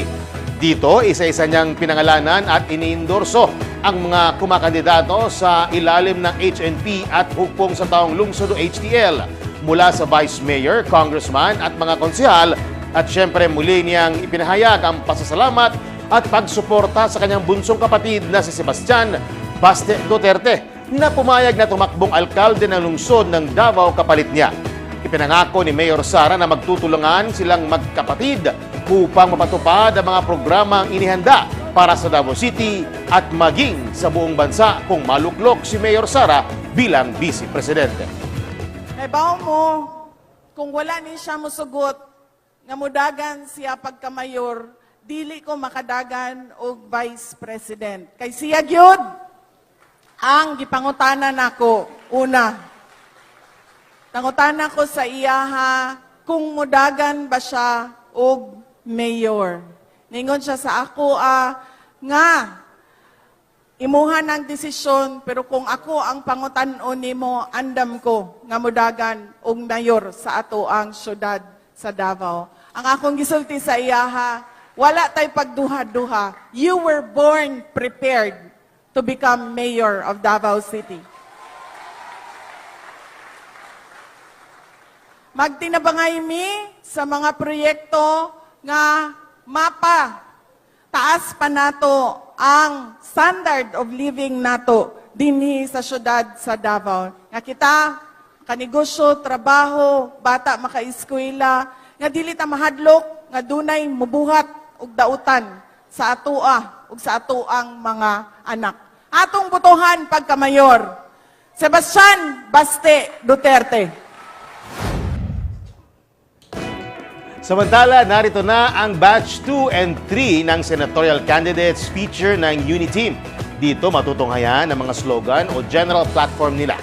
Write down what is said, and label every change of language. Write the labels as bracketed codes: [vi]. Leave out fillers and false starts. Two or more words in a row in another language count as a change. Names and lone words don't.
[tl] Dito, isa-isa niyang pinangalanan at iniendorso ang mga kumakandidato sa ilalim ng HNP at hugpong sa taong lungsod o HTL mula sa Vice Mayor, Congressman at mga konsehal at syempre muli niyang ipinahayag ang pasasalamat at pagsuporta sa kanyang bunsong kapatid na si Sebastian Baste Duterte na pumayag na tumakbong alkalde ng lungsod ng Davao kapalit niya. Ipinangako ni Mayor Sara na magtutulungan silang magkapatid upang mapatupad ang mga programang inihanda para sa Davao City at maging sa buong bansa kung maluklok si Mayor Sara bilang Vice Presidente. [ceb] Naibaw mo, kung wala ni siya musugot, nga mudagan siya pagkamayor, dili ko makadagan og [en] Vice President. [ceb] Kay siya gyud ang gipangutanan nako. Una, tangutanan ko sa iyaha kung mudagan ba siya og mayor. Ningon siya sa ako nga imuha ng desisyon, pero kung ako ang pangutan-on nimo, andam ko nga mudagan og mayor sa ato ang syudad sa Davao. Ang akong gisulti sa iyaha, wala tay pagduha-duha. [en] You were born prepared to become mayor of Davao City. [ceb] Magtinabangay mi sa mga proyekto nga mapa, taas pa nato ang [en] standard of living [ceb] nato dinhi sa syudad sa Davao. Nga kita, kanegosyo, trabaho, bata maka-eskwela, nga dili ta mahadlok, nga dunay mubuhat og dautan sa atoa ug sa atoang mga anak. Atong botohan pagkamayor, Sebastian Baste Duterte. [tl] Samantala, narito na ang batch 2 and 3 ng [en] senatorial candidates [tl] feature ng Uniteam. Dito matutunghayan ang mga slogan o [en] general platform [tl] nila.